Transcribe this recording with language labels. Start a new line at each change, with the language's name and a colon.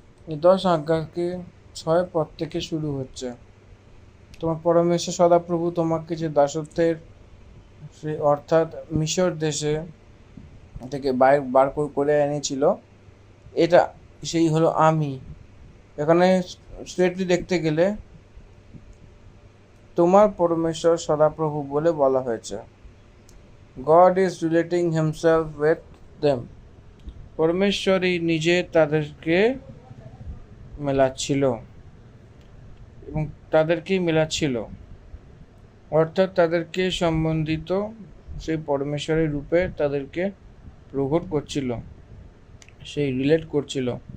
Bangla: এই 10 আজ্ঞাকে 6 পদ থেকে শুরু হচ্ছে। তোমার পরমেশ্বর সদাপ্রভু তোমাকে যে দাসত্বের সে অর্থাৎ মিশর দেশে থেকে বার করে এনেছিল, এটা সেই হলো আমি। এখানে স্ট্রেটলি দেখতে গেলে তোমার পরমেশ্বর সদাপ্রভু বলে বলা হয়েছে।
English: God is relating himself with them.
Bangla: পরমেশ্বরই নিজে তাদেরকে মেলাচ্ছিল এবং তাদেরকেই মেলাচ্ছিল, অর্থাৎ তাদেরকে সম্বন্ধিত সেই পরমেশ্বরের রূপে তাদেরকে প্রকট করছিল, সেই রিলেট করছিল।